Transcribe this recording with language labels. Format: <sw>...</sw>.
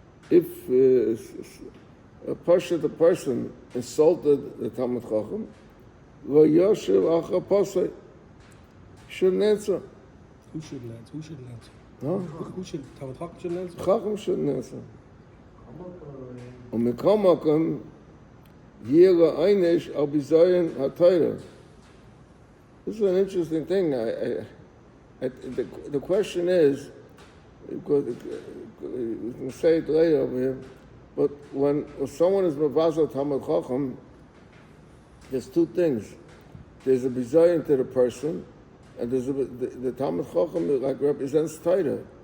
<en>If a person insulted the Talmud Chacham,</en> <he>lo yoshev acha posei,</he> <en>shouldn't answer. Who shouldn't answer? Who shouldn't answer? Huh? Who should? Talmud Chacham shouldn't answer? Chacham shouldn't answer.</en> <he>ומכל מקום, יהיה לעונש על ביזיון התורה.</he> <en>This is an interesting thing. The question is, we can say it later over here, but when someone is mevazel Talmud Chacham, there's two things. There's a bizayon to the person, and there's the Talmud Chacham like represents Torah.</en>